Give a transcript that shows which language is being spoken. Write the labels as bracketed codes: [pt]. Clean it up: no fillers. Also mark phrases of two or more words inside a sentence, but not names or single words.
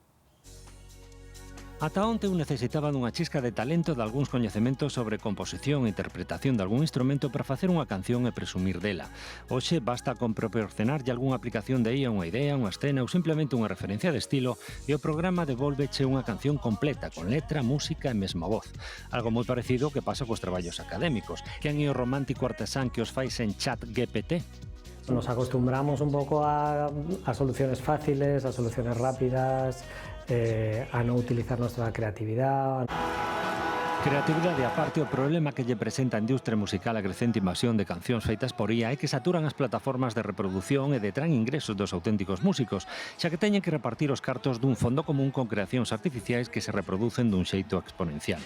[gl] Ata onte eu necesitaba dunha chisca de talento de algúns coñecementos sobre composición e interpretación de algún instrumento para facer unha canción e presumir dela. Hoxe basta con proporcionarlle algunha aplicación de IA unha idea, unha escena ou simplemente unha referencia de estilo e o programa devolveche unha canción completa con letra, música e mesmo voz. Algo moi parecido que pasa cos traballos académicos. Quen é o romántico artesán que os fais en ChatGPT? [es] Nos acostumbramos un poco a soluciones fáciles, a soluciones rápidas, a no utilizar nuestra creatividad. [gl] Creatividade aparte, o problema que lle presenta a industria musical a crecente invasión de cancións feitas por IA é que saturan as plataformas de reproducción e detraen ingresos dos auténticos músicos, xa que teñen que repartir os cartos dun fondo común con creacións artificiais que se reproducen dun xeito exponencial.